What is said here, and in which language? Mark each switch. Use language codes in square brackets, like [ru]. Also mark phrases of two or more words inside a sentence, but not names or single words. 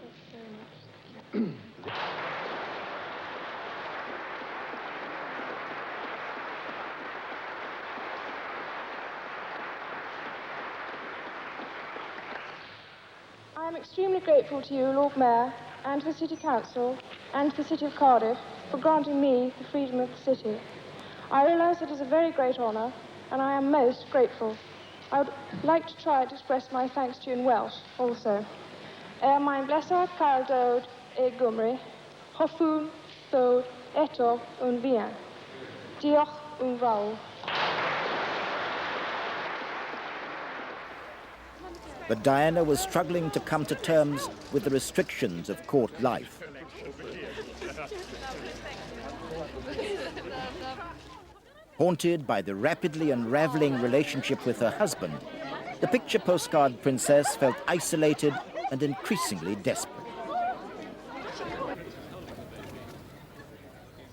[en] I am extremely grateful to you, Lord Mayor, and to the City Council, and to the City of Cardiff, for granting me the freedom of the city. I realise it is a very great honour, and I am most grateful. I would like to try to express my thanks to you in Welsh, also. [cy] Mae'n blesar cael dod e Gymru, hoffwn ddod eto yn fuan. Diolch yn fawr. [en] But Diana was struggling to come to terms with the restrictions of court life. Haunted by the rapidly unraveling relationship with her husband, the picture postcard princess felt isolated and increasingly desperate.